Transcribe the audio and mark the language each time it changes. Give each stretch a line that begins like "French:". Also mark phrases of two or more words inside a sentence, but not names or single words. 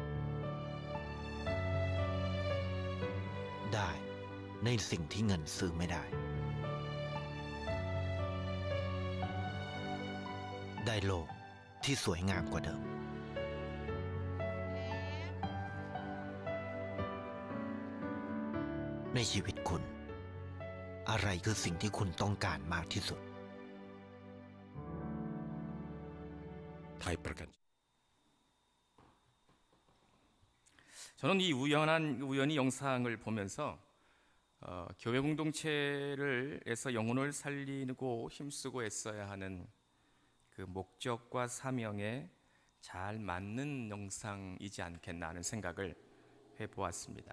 Thai: ได้ในสิ่งที่เงินซื้อไม่ได้ได้โลกที่สวยงามกว่าเดิมในชีวิตคุณอะไรคือสิ่งที่คุณต้องการมากที่สุดไทยประกัน
Korean: 저는 이 우연히 영상을 보면서 교회 공동체에서 영혼을 살리고 힘쓰고 애써야 하는 그 목적과 사명에 잘 맞는 영상이지 않겠나 하는 생각을 해보았습니다.